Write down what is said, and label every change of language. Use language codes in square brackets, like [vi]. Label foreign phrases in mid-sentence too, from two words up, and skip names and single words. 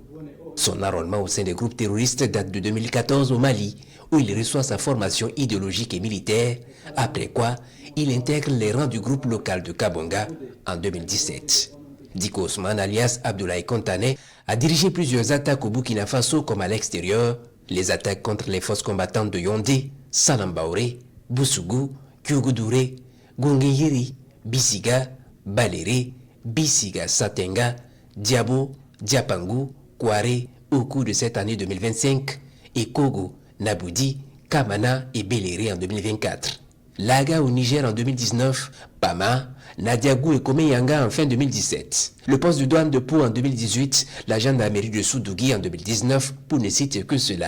[fr] Son enrôlement au sein des groupes terroristes date de 2014 au Mali, où il reçoit sa formation idéologique et militaire, après quoi il intègre les rangs du groupe local de Kabonga en 2017. Diko Ousmane, alias Abdoulaye Kontane, a dirigé plusieurs attaques au Burkina Faso comme à l'extérieur, les attaques contre les forces combattantes de Yondé, Salambaoré, Boussougou, Kyougoudoué, Gongeyiri, Bissiga, Baléré, Bissiga Satenga, Diabo, Diapangou, Kouaré au cours de cette année 2025 et Kogo, Naboudi, Kamana et Beléré en 2024. Laga au Niger en 2019, Pama, Nadiagou et Komeyanga en fin 2017. Le poste de douane de Pau en 2018, la gendarmerie de Soudougui en 2019, pour ne citer que cela.